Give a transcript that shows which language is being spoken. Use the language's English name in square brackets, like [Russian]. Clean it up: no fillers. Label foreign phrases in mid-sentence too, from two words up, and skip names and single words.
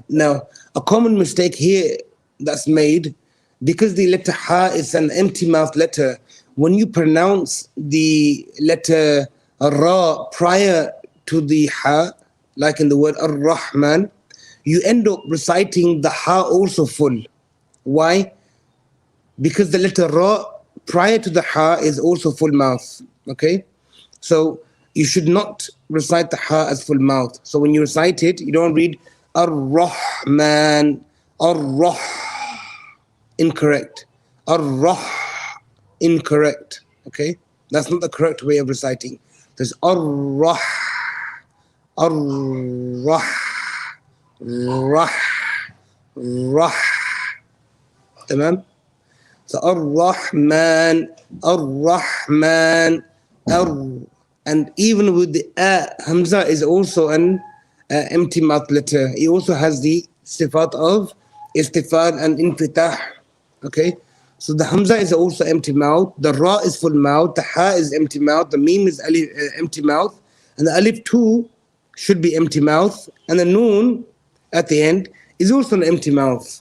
[English] Now, a common mistake here that's made, because the letter ha is an empty mouth letter, when you pronounce the letter ra prior to the ha, like in the word ar-Rahman, you end up reciting the ha also full. Why? Because the letter ra prior to the ha is also full mouth. Okay, so you should not recite the ha as full mouth. So when you recite it, you don't read ar-Rahman, ar-Rah, incorrect. Ar-Rah, incorrect. Okay, that's not the correct way of reciting. There's ar-Rah, ar-Rah, Rah, Rah. Tamam? So Ar-Rahman, Ar-Rahman, and even with the Hamza is also an empty mouth letter. It also has the sifat of istifal and infitah. Okay? So the Hamza is also empty mouth, the Ra is full mouth, the Ha is empty mouth, the Mim is empty mouth, and the Alif too should be empty mouth, and the Noon at the end is also an empty mouth.